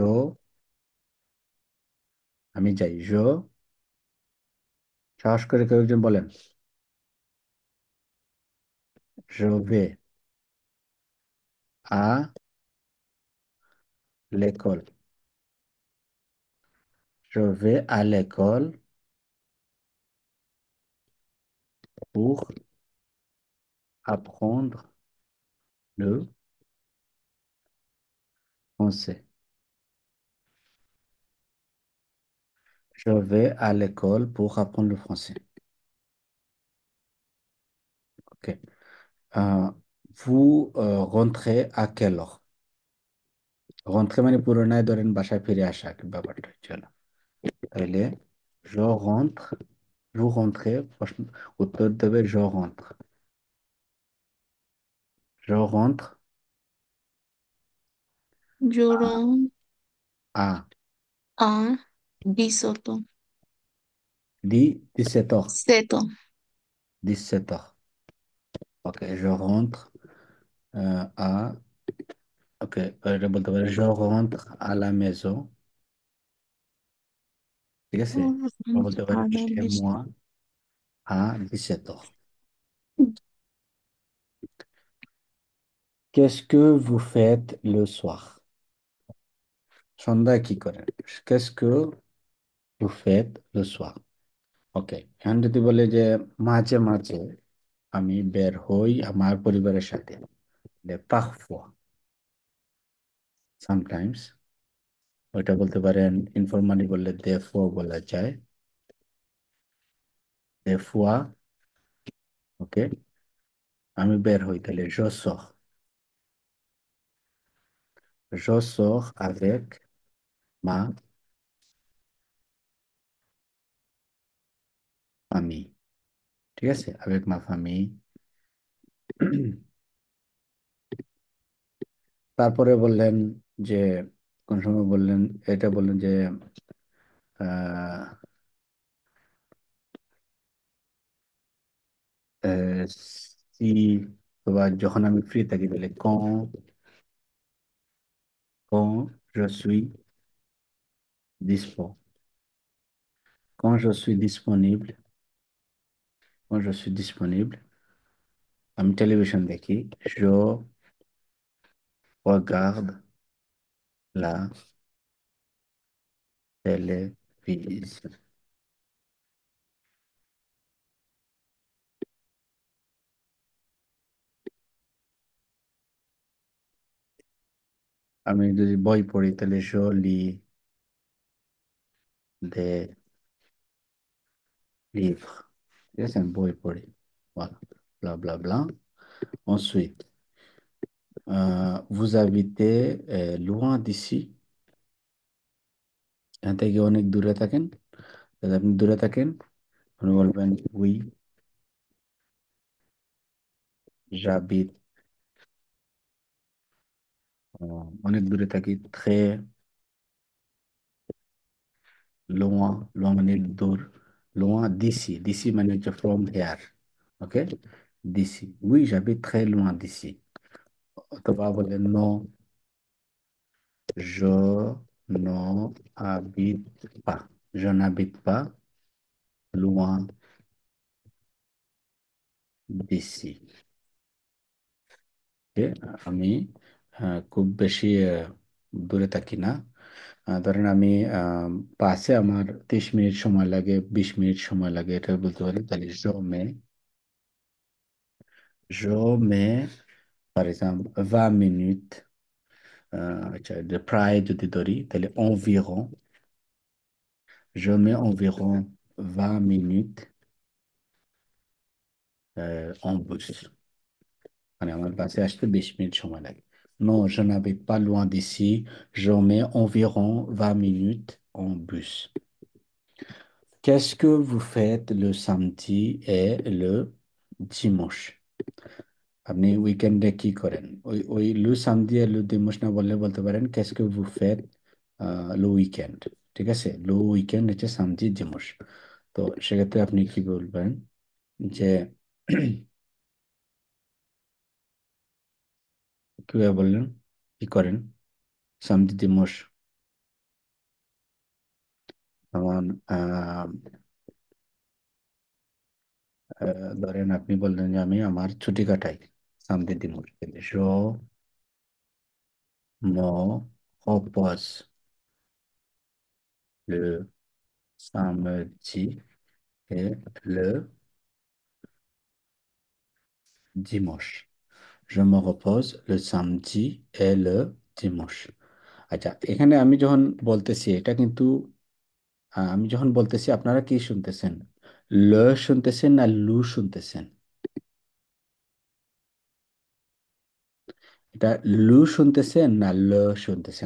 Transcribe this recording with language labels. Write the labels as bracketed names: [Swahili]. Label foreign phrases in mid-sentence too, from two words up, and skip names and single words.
[Bangla] আমি যাই সাহস করে কেউ একজন বলেন [French] je vais à l'école, je vais à l'école pour apprendre le français, je vais à l'école pour apprendre le français। Ok, Euh, vous rentrez à quelle heure? [Bangla] rentrez মানে পুরোনায় ধরেন বাসায় ফিরে আসা ব্যাপারটা চলো, তাহলে [French] je rentre, vous rentrez, [Bangla] উত্তর দেবে [French] je rentre। Je rentre Yo ron à a bisoto. 17 heures. Seto. 17 heures. Ok, je rentre à... [Bangla] Ok, এটা বলতে পারি [French] je rentre à la maison. [Bangla] ঠিক আছে? বা বলতে পারি chez Aramis. [French] moi à 17 heures. Qu'est-ce que vous faites le soir? [Bangla] সন্ধ্যায় কি করেন? [French] Qu'est-ce que vous faites le soir? [Bangla] ওকে, এখন যদি বলে যে মাঝে মাঝে আমি বের হই আমার পরিবারের সাথে, parfois, sometimes, ওইটা বলতে পারেন ইনফরমালি বললে [French] des fois [Bangla] বলা যায়, [French] des fois, [Bangla] ওকে, আমি বের হই তাহলে [French] je sors avec ma famille, [Bangla] ঠিক আছে, [French] avec ma famille। [Bangla] তারপরে বললেন যে কোন সময় বললেন, এটা বললেন যে আহ, si বা যখন আমি ফ্রি থাকি তাহলে [French] quand je suis dispo, quand je suis disponible, quand je suis disponible, [Bangla] আমি টেলিভিশন দেখি, [French] je regarde la télévision। [Bangla] আমি যদি বই পড়ি তাহলে [French] je lis des livres, [Bangla] ঠিক আছে, আমি বই পড়ি, [French] voilà, bla bla bla। Ensuite, vous habitez loin d'ici, [Bangla] এখান থেকে অনেক দূরে থাকেন, যদি আপনি দূরে থাকেন আপনি বলবেন [French] oui, j'habite, [Bangla] অনেক দূরে থাকি, [French] très loin, loin [Bangla] মানে দূর, [French] loin d'ici, d'ici [Bangla] মানে হচ্ছে [English] from here, [Bangla] ওকে, [French] d'ici, oui, j'habite très loin d'ici। [Bangla] অথবা বলেন [French] non, je n'habite pas, je n'habite pas loin d'ici। [Bangla] Okay? আমি খুব বেশি দূরে থাকি না। ধরেন আমি বাসে আমার 30 মিনিট সময় লাগে, 20 মিনিট সময় লাগে, এটা বলতে পারি, তাহলে [French] je mets par exemple 20 minutes, [Bangla] আচ্ছা প্রায় যদি ধরি তাহলে [French] environ, je mets environ 20 minutes en bus, [Bangla] মানে আমার বাসে আসতে 20 মিনিট সময় লাগে। [French] Non, je n'habite pas loin d'ici, je mets environ 20 minutes en bus। Qu'est-ce que vous faites le samedi et le dimanche? [Bangla] আপনি উইকেন্ডে কি করেন? ওই ওই [French] le samedi [Bangla] আর [French] le dimanche [Bangla] না বললে বলতে পারেন [French] qu'est-ce que vous faites le weekend, [Bangla] ঠিক আছে, [French] le weekend [Bangla] হচ্ছে [French] samedi dimanche. [Bangla] তো সেক্ষেত্রে আপনি কি বলবেন যে কিভাবে বললেন, কি করেন [French] samedi dimanche? [Bangla] যেমন ধরেন আপনি বললেন যে আমি আমার ছুটি কাটাই [French] samedi dimanche, je me repose le samedi et le dimanche. Je me repose le samedi et le dimanche। [Bangla] আচ্ছা, এখানে আমি যখন বলতেছি এটা কিন্তু আমি যখন বলতেছি আপনারা কি শুনতেছেন? ল শুনতেছেন না লু শুনতেছেন? এটা লু শুনতেছেন না ল শুনতেছেন?